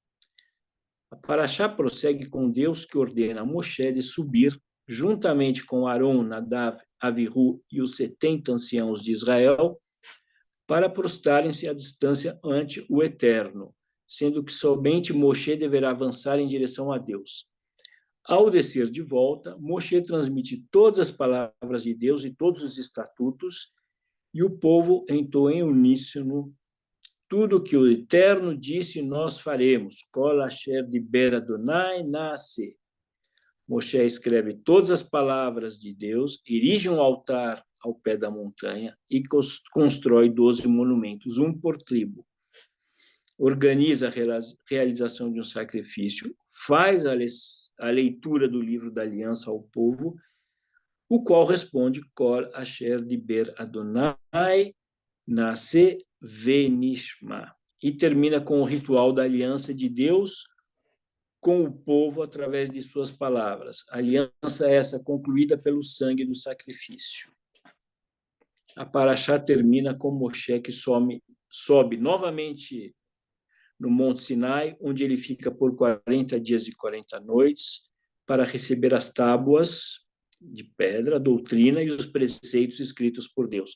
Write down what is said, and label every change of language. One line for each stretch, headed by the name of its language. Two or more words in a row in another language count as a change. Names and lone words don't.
Portuguese: A Parashá prossegue com Deus que ordena a Moshe de subir, juntamente com Arão, Nadav, Avihu e os 70 anciãos de Israel, para prostrarem-se à distância ante o Eterno, sendo que somente Moshe deverá avançar em direção a Deus. Ao descer de volta, Moshe transmite todas as palavras de Deus e todos os estatutos, e o povo entoa em uníssono: tudo que o Eterno disse nós faremos.
Hebrew: כל אשר דבר ה' נעשה.
Portuguese: Moshe escreve todas as palavras de Deus, erige um altar ao pé da montanha e constrói 12 monumentos, um por tribo. Organiza a realização de um sacrifício, faz a leitura do livro da aliança ao povo, o qual responde
Hebrew: כל אשר דבר ה' נעשה ונשמע,
Portuguese: e termina com o ritual da aliança de Deus com o povo através de suas palavras. A aliança essa concluída pelo sangue do sacrifício. A Parashá termina com Moshe que sobe novamente no Monte Sinai, onde ele fica por 40 dias e 40 noites para receber as tábuas de pedra, a doutrina e os preceitos escritos por Deus.